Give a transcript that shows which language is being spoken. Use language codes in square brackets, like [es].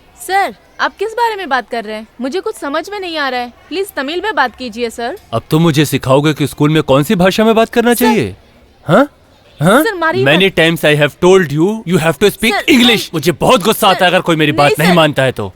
[hi] Sir, आप किस बारे में बात कर रहे हैं? मुझे कुछ समझ में नहीं आ रहा है. प्लीज तमिल में बात कीजिए सर. अब तुम मुझे सिखाओगे कि स्कूल में कौन सी भाषा में बात करना चाहिए? हाँ? सर, मारिए [en] Many times I have told you, you have to speak [hi] sir, [en] English. [hi] मुझे बहुत गुस्सा आता है अगर कोई मेरी बात नहीं मानता है तो.